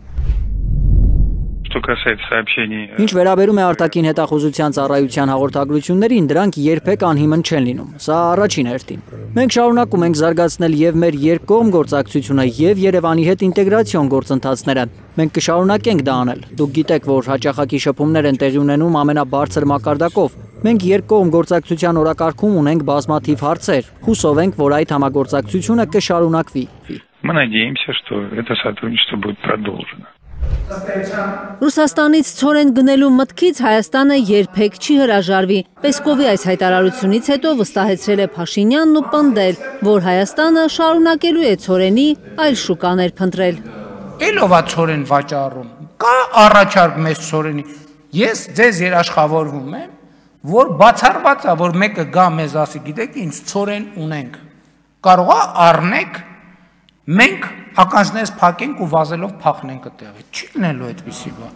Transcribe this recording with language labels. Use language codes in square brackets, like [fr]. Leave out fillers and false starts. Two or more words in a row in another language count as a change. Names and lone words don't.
[hy] Ինչ վերաբերում է արտաքին հետախուզության ծառայության հաղորդագրություններին, դրանք երբեք անհիմն չեն լինում։ Սա առաջին հերթին։ Մենք շարունակում ենք զարգացնել եւ մեր երկկողմ գործակցությունը եւ Երևանի հետ ինտեգրացիոն գործընթացները։ Մենք կշարունակենք դա անել։ Դուք գիտեք, որ հաճախակի շփումներ են տեղի ունենում ամենաբարձր մակարդակով։ Մենք երկկողմ գործակցության օրակարգում ունենք բազմաթիվ հարցեր։ Հուսով ենք, որ այդ համագործակցությունը կշարունակվի։ [ru] Мы надеемся, что это сотрудничество будет продолжено. [hy] Ռուսաստանից ցորեն գնելու մտքից Հայաստանը երբեք չի հրաժարվի։ Պեսկովի այս հայտարարությունից հետո վստահեցրել է Փաշինյանն ու պնդել, որ Հայաստանը շարունակելու է ցորենի այլ շուկաներ փնտրել։ Էլովա ցորեն վաճառում, կա առաջարկ մեծ ցորենի։ Ես ձեզ երաշխավորվում եմ, որ բացառված է, որ մեկը գա մեզ ասի, գիտեք, ինչ ցորեն ունենք։ Կարող է առնեք, մենք ականջներս փակենք ու վազելով փախնենք այդտեղից։ Չի լինելու այդպիսի բան։